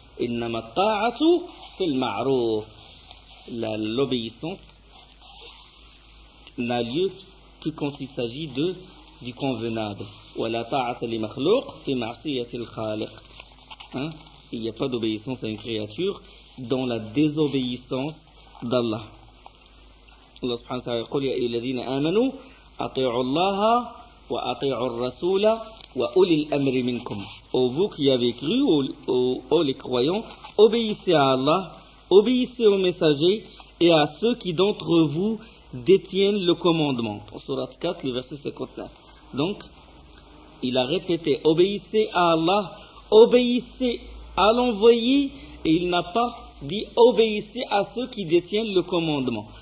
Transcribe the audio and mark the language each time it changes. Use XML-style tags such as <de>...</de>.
<ar>Innama ta'atu fil ma'ruf.</ar> <fr>L'obéissance n'a lieu que quand il s'agit de du convenable.</fr> <ar>وَلَا تَعَتَ لِمَخْلُوقْ فِي مَعْصِيَةِ الْخَالِقْ.</ar> <fr>Il n'y a pas d'obéissance à une créature dans la désobéissance d'Allah. Allah subhanahu wa ta'ala dit «</fr> <ar>Ayyuhal ladhina amanu أطيعوا الله وأطيعوا الرسول وأولي الأمر منكم.</ar> <fr>Au vous qui avez cru, ô les croyants, obéissez à Allah, obéissez aux messagers et à ceux qui d'entre vous détiennent le commandement. Sourate 4, le verset 59. Donc, il a répété, obéissez à Allah, obéissez à l'envoyé, et il n'a pas dit obéissez à ceux qui détiennent le commandement.</fr>